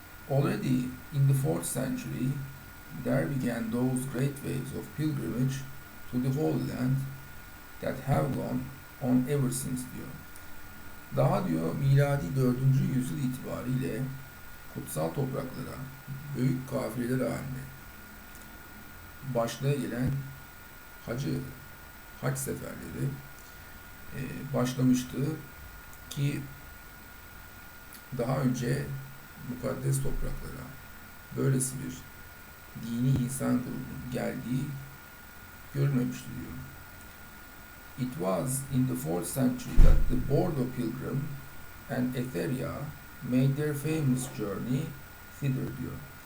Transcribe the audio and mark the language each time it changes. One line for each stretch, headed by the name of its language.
English: Already in the 4th century, there began those great waves of pilgrimage to the Holy Land that have gone on ever since
Turkish: diyor. Daha diyor miladi 4. yüzyıl itibariyle kutsal topraklara büyük kafileler halinde başlaya gelen hac seferleri başlamıştı ki daha önce mukaddes topraklara böylesi bir dini insan grubunun geldiği görülmemişti diyor.
English: It was in the 4th century that the Bordeaux Pilgrim and Etheria made their famous journey thither
Turkish: diyor.